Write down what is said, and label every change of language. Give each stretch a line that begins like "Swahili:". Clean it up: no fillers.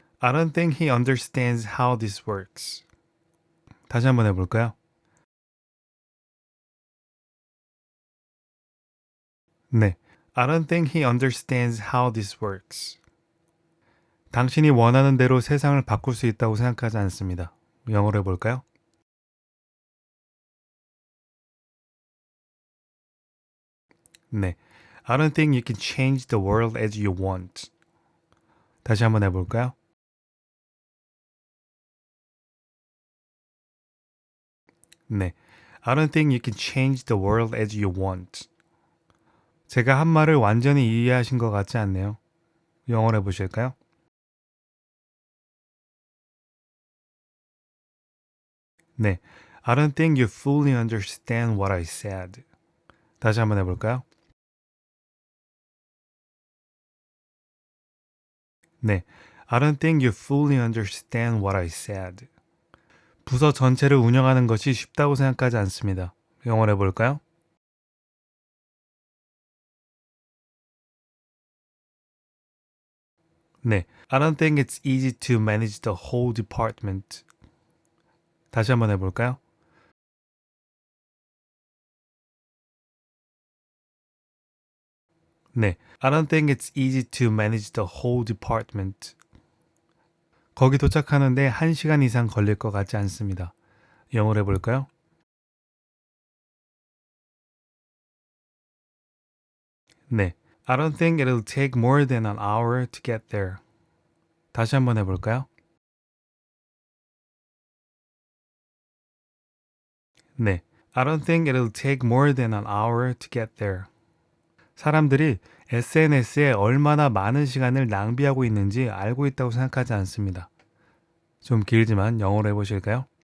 English: I don't think he understands how this works.
Korean: 다시 한번 해볼까요? 네.
English: I don't think he understands how this works.
Korean: 당신이 원하는 대로 세상을 바꿀 수 있다고 생각하지 않습니다. 영어로 해볼까요? 네.
English: I don't think you can change the world as you want.
Korean: 다시 한번 해볼까요? 네.
English: I don't think you can change the world as you want.
Korean: 제가 한 말을 완전히 이해하신 것 같지 않네요. 영어로 해보실까요? 네.
English: I don't think you fully understand what I said.
Korean: 다시 한번 해볼까요? 네.
English: I don't think you fully understand what I said.
Korean: 부서 전체를 운영하는 것이 쉽다고 생각하지 않습니다. 영어로 해볼까요? 네.
English: I don't think it's easy to manage the whole department.
Korean: 다시 한번 해볼까요? 네.
English: I don't think it's easy to manage the whole department.
Korean: 거기 도착하는데 1시간 이상 걸릴 것 같지 않습니다. 영어로 해볼까요? 네.
English: I don't think it'll take more than an hour to get there.
Korean: 다시 한번 해볼까요? 네.
English: I don't think it'll take more than an hour to get there.
Korean: 사람들이 SNS에 얼마나 많은 시간을 낭비하고 있는지 알고 있다고 생각하지 않습니다. 좀 길지만 영어로 해보실까요?